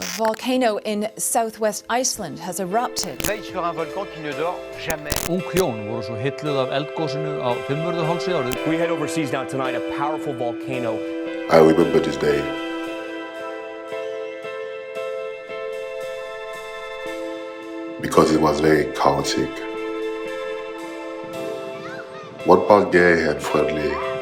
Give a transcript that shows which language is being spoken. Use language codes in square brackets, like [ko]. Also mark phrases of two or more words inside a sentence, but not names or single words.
[en] volcano in southwest Iceland has erupted. [fr] Veille sur un volcan qui ne dort jamais. [is] Ung hjón voru svo hitluð af eldgosinu á Fimmvörðuhálsi árið. [en] We head overseas now tonight, a powerful volcano. I remember this day. Because it was very chaotic. One part gay and friendly.